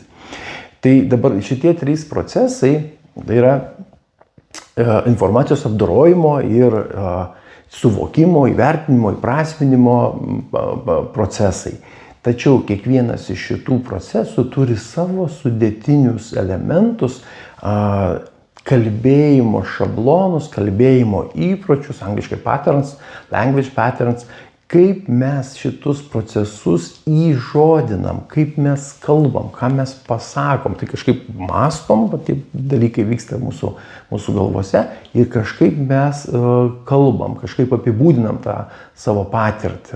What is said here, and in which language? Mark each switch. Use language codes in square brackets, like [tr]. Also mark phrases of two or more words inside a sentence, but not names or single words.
[lt] Tai dabar šitie 3 procesai tai yra informacijos apdorojimo ir suvokimo, įvertinimo, įprasminimo procesai. Tačiau kiekvienas iš šitų procesų turi savo sudėtinius elementus, kalbėjimo šablonus, kalbėjimo įpročius, angliškai [en] patterns, language patterns, [lt] kaip mes šitus procesus įžodinam, kaip mes kalbam, ką mes pasakom, tai kažkaip mąstom, tie dalykai vyksta mūsų galvose ir kažkaip mes kalbam, kažkaip apibūdinam tą savo patirtį.